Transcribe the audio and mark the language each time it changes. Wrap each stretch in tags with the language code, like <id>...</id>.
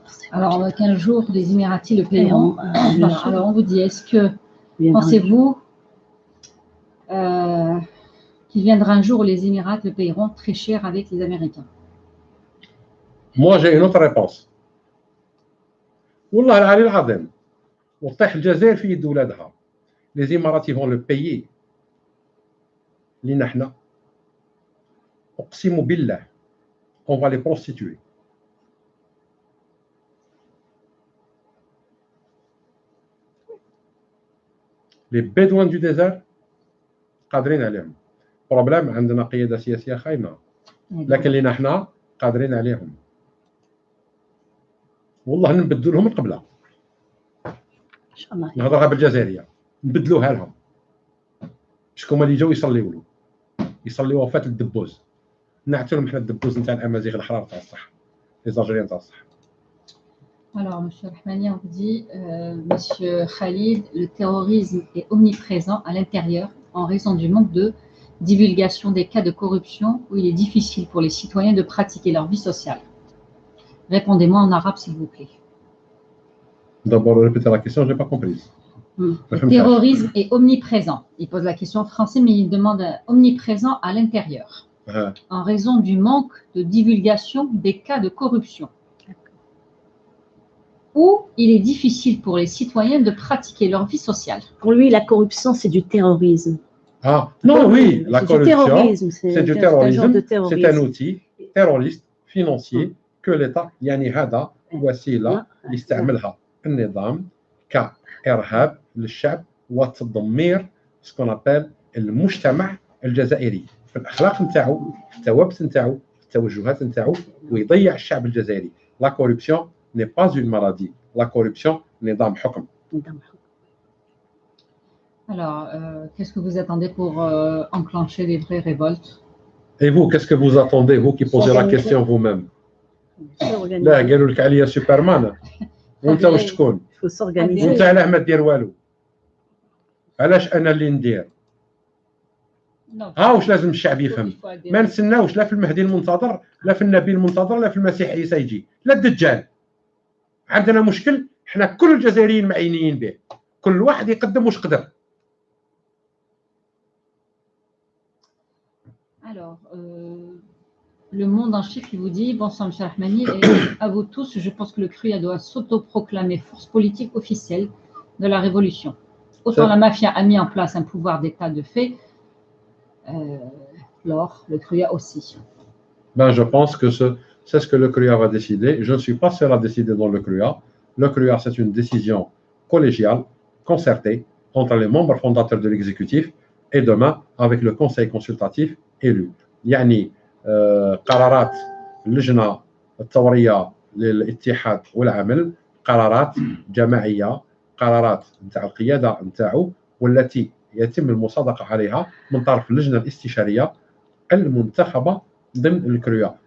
<fr>Alors, 15 jours, les Émiratis le paieront. Alors, on vous dit, est-ce que, pensez-vous qu'il viendra un jour où les Émirats le paieront très cher avec les Américains. Moi, j'ai une autre réponse.</fr> <ar>والله العلي العظيم وطيح الجزائر في يد ولادها.</ar> <fr>Les Émiratis vont le payer.</fr> <ar>لينا حنا أقسم بالله</ar> <fr>on va les prostituer. Les Bédouins du désert</fr> <ar>قادرين عليهم. بروبليم عندنا قيادة سياسية خاينة. لكن لينا حنا قادرين عليهم. والله نبدلوا لهم القبلة. ان شاء الله نهضرها بالجزائرية نبدلوها لهم. شكون اللي جاو يصليوا وفاة الدبوز. نعتوا لهم حنا الدبوز نتاع الأمازيغ الأحرار تاع الصح.</ar> <fr>لي زالجيريان</fr> <ar>تاع الصح.</ar> <fr>Alors, M. Rahmani, on dit, M. Khalid, le terrorisme est omniprésent à l'intérieur en raison du manque de divulgation des cas de corruption où il est difficile pour les citoyens de pratiquer leur vie sociale. Répondez-moi en arabe, s'il vous plaît. D'abord, répétez la question, je n'ai pas compris. Le terrorisme est omniprésent. Il pose la question en français, mais il demande omniprésent à l'intérieur en raison du manque de divulgation des cas de corruption où il est difficile pour les citoyens de pratiquer leur vie sociale. Pour lui, la corruption, c'est du terrorisme. Ah, non, oui, la corruption, c'est du terrorisme. C'est un outil terroriste financier que l'État,</fr> <ar>يعني هذا وسيلة يستعملها النظام كإرهاب للشعب وتدمير</ar> <fr>ce qu'on appelle</fr> <ar>المجتمع الجزائري في الأخلاق نتاعو في الثوابت نتاعو في التوجهات نتاعو ويضيع الشعب الجزائري.</ar> <fr>La corruption n'est pas une maladie. La corruption,</fr> <ar>نظام حكم.</ar> <fr>Alors, qu'est-ce que vous attendez pour enclencher les vraies révoltes? Et vous, qu'est-ce que vous attendez, vous qui posez la question vous-même?</fr> <ar>لا قالوا لك عليا سوبرمان وانت واش تكون؟ وانت علاه ما دير والو؟ علاش انا اللي ندير؟ ها واش لازم الشعب يفهم؟ ما نستناوش لا في المهدي المنتظر لا في النبي المنتظر لا في المسيح عيسى يجي لا الدجال. عندنا مشكل حنا كل الجزائريين معينين به كل واحد يقدم واش قدر.</ar> <fr>Alors, le monde entier qui vous dit, bonsoir M. Rahmani, et à vous tous, je pense que le CRUA doit s'autoproclamer force politique officielle de la révolution. Autant la mafia a mis en place un pouvoir d'État de fait, alors le CRUA aussi. Ben, je pense que c'est ce que le CRUA va décider. Je ne suis pas seul à décider dans le CRUA. Le CRUA, c'est une décision collégiale, concertée, entre les membres fondateurs de l'exécutif et demain avec le conseil consultatif élu.</fr> <ar>يعني قرارات اللجنة الثورية للاتحاد والعمل قرارات جماعية قرارات نتاع القيادة نتاعو والتي يتم المصادقة عليها من طرف اللجنة الاستشارية المنتخبة ضمن الكرويا.</ar>